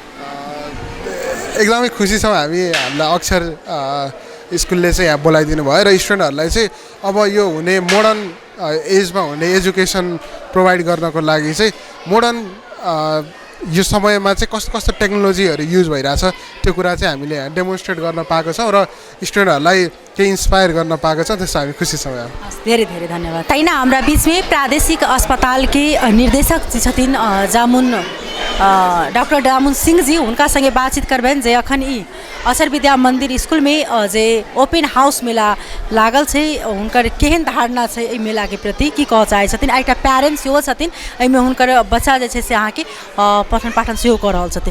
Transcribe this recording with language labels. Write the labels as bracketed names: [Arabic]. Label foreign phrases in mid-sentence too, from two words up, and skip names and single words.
[Nepali] एकदमै खुसी छौँ हामीलाई अक्षर स्कुलले चाहिँ यहाँ बोलाइदिनु भयो, र स्टुडेन्टहरूलाई चाहिँ अब यो हुने [English] modern age [Nepali] हुने [English] education provide [Nepali] गर्नको लागि चाहिँ मोडर्न यो समयमा चाहिँ कस्तो कस्तो [English] technologies use [Nepali] भइरहेछ त्यो कुरा चाहिँ हामीले यहाँ डेमोन्स्ट्रेट गर्न पाएको छौँ, र स्टुडेन्टहरूलाई केही इन्स्पायर गर्न पाएको छ। त्यसमा हामी खुसी छौँ। धेरै धेरै धन्यवाद। [Maithili] तैना हाम्रा बीचमै प्रादेशिक अस्पताल के निर्देशक जी छथिन जामुन डॉक्टर जामुन सिंह जी, उनका संगे बातचीत करबेन जे अखन ई अक्षर विद्या मंदिर स्कूल में जे [English] open house [Maithili] मेला लागल छै, हुनकर केहन धारणा छै एहि मेला के प्रति, की कह चाहै छथिन। एकटा पेरेंट्स सेहो छथिन, एहिमे हुनकर बच्चा जे छै से अहाँके पठन पाठन सेहो कऽ रहल छथिन।